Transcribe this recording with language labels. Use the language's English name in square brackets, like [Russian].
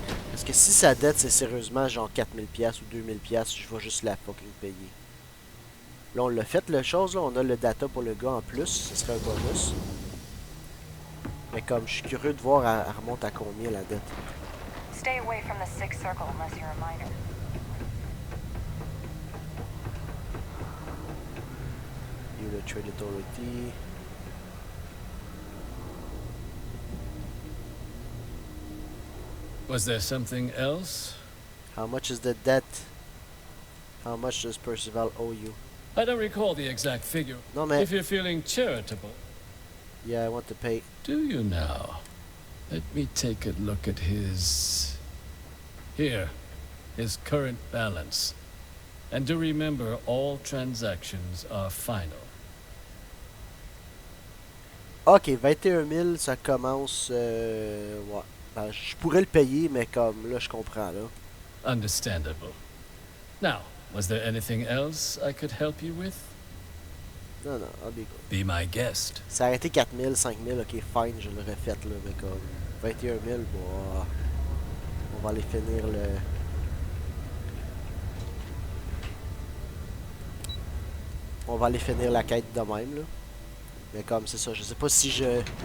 [French] Parce que si sa dette c'est sérieusement genre 4000$ ou 2000$, je vais juste la fucking payer. Là on l'a fait la chose, là, on a le data pour le gars en plus, ce serait un bonus. Mais comme je suis curieux de voir, elle remonte à combien la dette. [English] Stay away from the sixth circle unless you're a minor. You the trade authority. Was there something else? How much is the debt? How much does Percival owe you? I don't recall the exact figure. No, man. If you're feeling charitable. Yeah, I want to pay. Do you now? Let me take a look at his... Here, his current balance. And do remember, all transactions are final. [French] Ok, 21 000, ça commence... ouais. Ben, je pourrais le payer, mais comme là, je comprends, là. [English] Understandable. Now, was there anything else I could help you with? [French] Non, non, [English] I'll be good. Be my guest. [French] Ça aurait été 4 000, 5 000, ok, fine, je l'aurais fait, là, mais comme 21 000, bon, on va aller finir le... On va aller finir la quête de même, là. Mais comme, c'est ça, je sais pas si je...